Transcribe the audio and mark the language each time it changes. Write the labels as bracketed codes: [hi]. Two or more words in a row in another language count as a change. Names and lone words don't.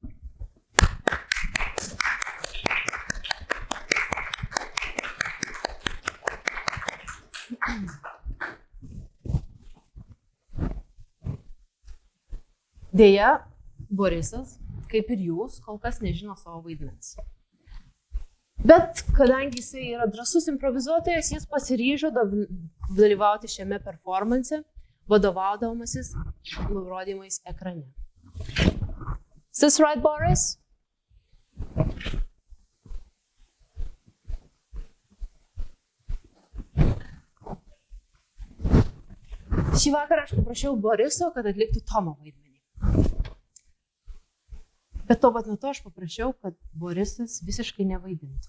[lt] Deja, Borisas, kaip ir jūs, kol kas nežino savo vaidmens. Bet kadangi jisai yra drąsus improvizuotojas, jis pasiryžo dalyvauti šiame performance, vadovaudamasis nurodymais ekrane. [en] Is this right, Boris? [lt] Šį vakarą aš paprašiau Boriso, kad atliktų Tomo vaidmenį. Bet tuo pat metu aš paprašiau, kad Borisas visiškai nevaidintų.